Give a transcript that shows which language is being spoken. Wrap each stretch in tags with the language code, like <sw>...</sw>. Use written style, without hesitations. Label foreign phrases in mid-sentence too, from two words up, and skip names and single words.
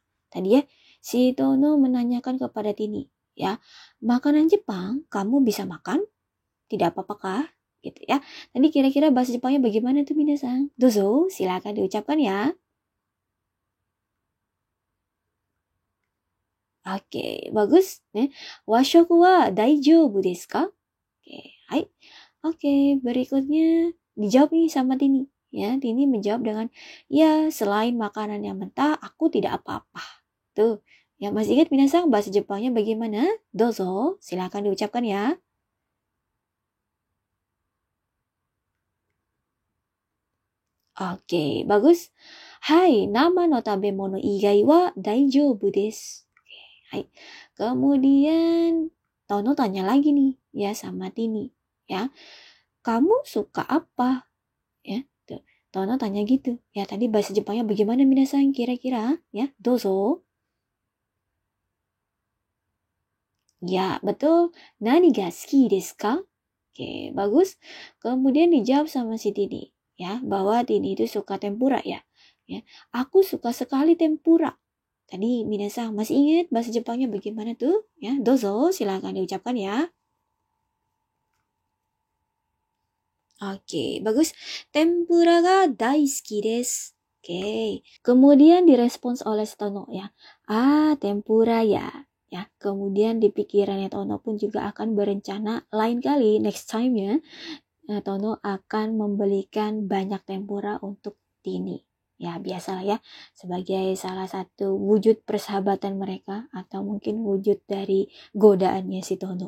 <id>Tadi ya, si Tono menanyakan kepada Tini, ya, makanan Jepang kamu bisa makan? Tidak apa-apakah? Gitu ya. Tadi kira-kira bahasa Jepangnya bagaimana tuh minasan? Dozo, silakan diucapkan ya. Oke, bagus.</id> <ja>和食は大丈夫ですか?</ja> <id>Oke, hai. Oke, berikutnya dijawab nih sama Tini. Ya, Tini menjawab dengan, ya selain makanan yang mentah, aku tidak apa-apa. Tuh, ya masih ingat minasan bahasa Jepangnya bagaimana? Dozo, silakan diucapkan ya. Oke, bagus.</id> <ja>はい、生の食べ物以外は大丈夫です.</ja> <id>Oke, hai. Kemudian Tono tanya lagi nih ya sama Tini, ya. Kamu suka apa? Ya, tuh. Tono tanya gitu. Ya, tadi bahasa Jepangnya bagaimana minasan kira-kira? Ya, dozo. Ya, betul.</id> <ja>何が好きですか?</ja> <id>Oke, bagus. Kemudian dijawab sama si Tini, ya, bahwa Tini itu suka tempura ya. Ya, aku suka sekali tempura. Tadi minasan masih ingat bahasa Jepangnya bagaimana tuh? Ya, dozo, silakan diucapkan ya. Oke, bagus.</id> <ja>天ぷらが大好きです.</ja> <id>Oke. Kemudian direspons oleh Tono ya. Tempura ya. Ya, kemudian di pikirannya Tono pun juga akan berencana lain kali</id> <en>next time</en> <id>ya. Tono akan membelikan banyak tempura untuk Tini. Ya, biasalah ya, sebagai salah satu wujud persahabatan mereka atau mungkin wujud dari godaannya si Tono.</id>